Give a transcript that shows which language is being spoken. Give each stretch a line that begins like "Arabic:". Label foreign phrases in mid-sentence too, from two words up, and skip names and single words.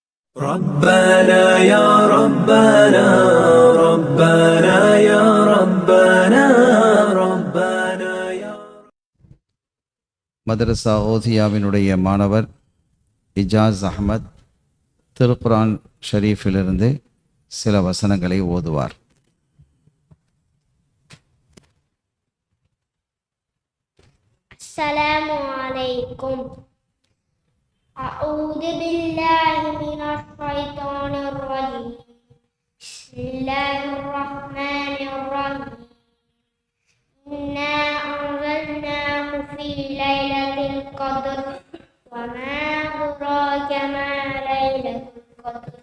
Arabic: ربنا يا ربنا ربنا يا ربنا ربنا يا
Tamil: மதரசா ஓசியாவினுடைய மாணவர் இஜாஸ் அஹ்மத் திருக்குரான் ஷரீஃபிலிருந்து சில வசனங்களை ஓதுவார்.
Arabic: السلام عليكم. أعوذ بالله من الشيطان الرجيم. بسم الله الرحمن الرحيم. إنا أنزلناه في ليلة القدر وما أدراك ما ليلة القدر.